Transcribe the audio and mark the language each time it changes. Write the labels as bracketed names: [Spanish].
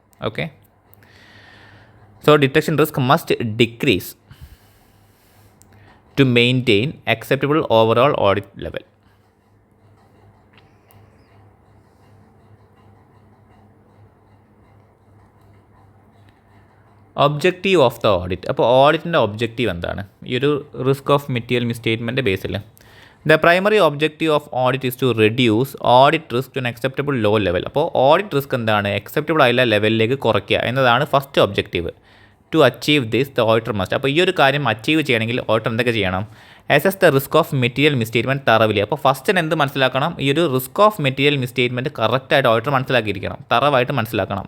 [English] Okay, so detection risk must decrease to maintain acceptable overall audit level. Objective of the audit. [Malayalam] അപ്പോൾ ഓഡിറ്റിൻ്റെ objective എന്താണ്? [English] ഈ ഒരു risk of material misstatement ബേസിൽ The primary objective of audit is to reduce audit risk to an acceptable low level. [Malayalam] അപ്പോൾ audit risk acceptable ആയുള്ള ലെവലിലേക്ക് കുറയ്ക്കുക എന്നതാണ് first objective. [English] To achieve this the auditor must. [Malayalam] അപ്പോൾ ഈ ഒരു കാര്യം അച്ചീവ് ചെയ്യണമെങ്കിൽ ഓഡിറ്റർ എന്തൊക്കെ ചെയ്യണം? [English] Assess the risk of material misstatement തറവിലി. [Malayalam] അപ്പോൾ ഫസ്റ്റ് എന്ത് മനസ്സിലാക്കണം? ഈ ഒരു റിസ്ക് ഓഫ് മെറ്റീരിയൽ മിസ്റ്റേറ്റ്മെൻറ്റ് കറക്റ്റായിട്ട് ഓഡിറ്റർ മനസ്സിലാക്കിയിരിക്കണം, തറവായിട്ട് മനസ്സിലാക്കണം.